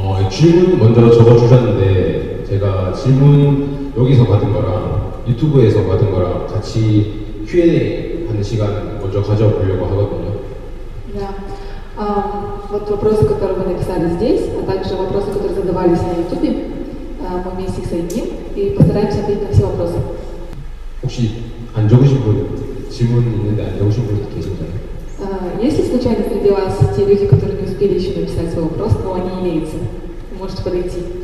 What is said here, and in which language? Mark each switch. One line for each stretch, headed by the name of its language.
Korean: 질문 먼저 적어주셨는데 제가 질문 여기서 받은 거랑 유튜브에서 받은 거랑 같이 Q&A 하는 시간 먼저 가져보려고 하거든요.
Russian: Да. Вот вопросы, которые вы написали здесь, а также вопросы, которые задавались на YouTube, мы вместе их соединим и постараемся ответить на все вопросы.
Korean: 혹시 안 적으신 분, 질문 있는데 안 적으신 분 계신가요?
Russian: Если случайно среди вас те люди, которые не успели еще написать свой вопрос, но они имеются, вы можете подойти.